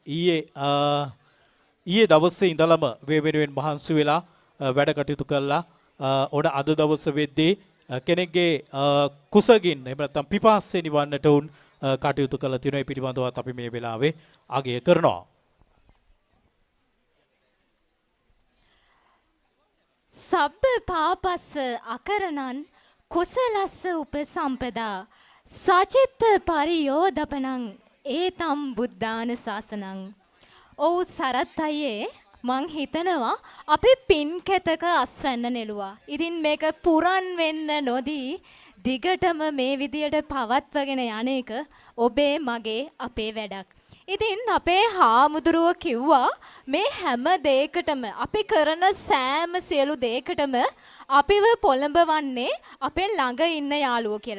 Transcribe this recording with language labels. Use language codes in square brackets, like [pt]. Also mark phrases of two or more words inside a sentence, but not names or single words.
[si] ඊයේ දවසේ ඉඳලම වේ වෙනුවෙන් මහන්සි වෙලා වැඩ කටයුතු කළා. ඔන අද දවස වෙද්දී කෙනෙක්ගේ කුසගින් එහෙම නැත්නම් පිපාසය නිවන්නට උන් කටයුතු කළ තියෙනවා. ඒ පිළිබඳවත් අපි මේ වෙලාවේ අගය කරනවා. [pi] සබ්බ පාපස්ස අකරණං කුසලස්ස උපසම්පදා සචිත්ත පරියෝදපනං ඒතම් බුද්ධාන ශාසනං. [si] ඔව් සරත් අයියේ මං හිතනවා අපි පින් කැතක අස්වැන්න නෙළුවා. ඉතින් මේක පුරන් වෙන්න නොදී දිගටම මේ විදියට පවත්වගෙන යන්නේක ඔබේ මගේ අපේ වැඩක්. ඉතින් අපේ හාමුදුරුවෝ කිව්වා මේ හැම දෙයකටම අපි කරන සෑම සියලු දෙයකටම අපිව පොළඹවන්නේ අපේ ළඟ ඉන්න යාළුවෝ කියලා.